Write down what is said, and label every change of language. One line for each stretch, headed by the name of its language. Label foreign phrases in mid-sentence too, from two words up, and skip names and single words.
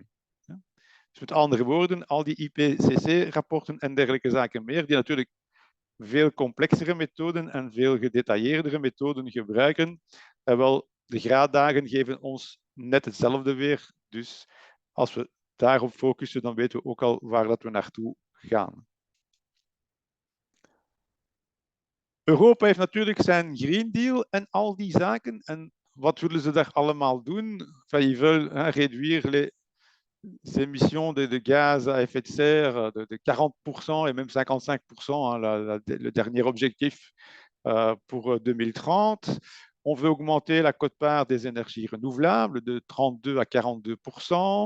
Dutch: Dus met andere woorden, al die IPCC-rapporten en dergelijke zaken meer, die natuurlijk veel complexere methoden en veel gedetailleerdere methoden gebruiken, wel, de graaddagen geven ons net hetzelfde weer. Dus als we daarop focussen, dan weten we ook al waar dat we naartoe gaan. Europa heeft natuurlijk zijn Green Deal en al die zaken. En wat willen ze daar allemaal doen?
French: Enfin, ils veulent réduire les émissions de gaz à effet de serre de 40% et même 55%, le dernier objectif pour 2030. On veut augmenter la quote-part des énergies renouvelables de 32 à 42%.